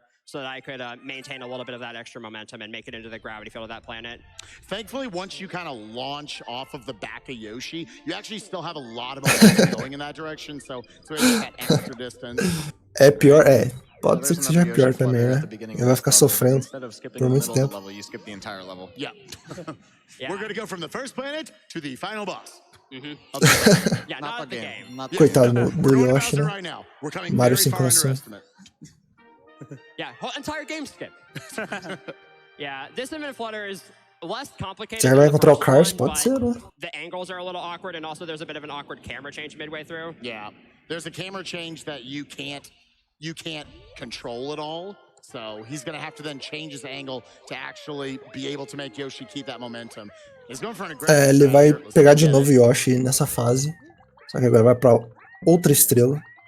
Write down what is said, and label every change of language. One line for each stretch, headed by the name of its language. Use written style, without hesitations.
English: So that I could maintain a little bit of that extra momentum and make it into the gravity field of that planet. Thankfully, once you kind of launch off of the back of Yoshi, you actually still have a lot of momentum going in that direction, so it's that extra distance.
Portuguese: É pior, pode ser que seja pior também, né? Ele vai ficar sofrendo por muito tempo.
English: Yeah. We're going to go from the first planet to the final boss. Yeah, not the game.
Portuguese: Coitado do Yoshi, né? Mario sem coração.
English: Yeah, whole entire game skip. Yeah, this infinite flutter is less complicated.
Portuguese: Você vai encontrar o Cars? Pode ser, né?
English: The angles are a little awkward, and also there's a bit of an awkward camera change midway through. Yeah, there's a camera change that you can't control at all. So he's gonna have to then change his angle to actually be able to make Yoshi keep that momentum. He's going for an aggressive.
Portuguese: Ele vai pegar de novo o Yoshi nessa fase, só que agora vai pra outra estrela.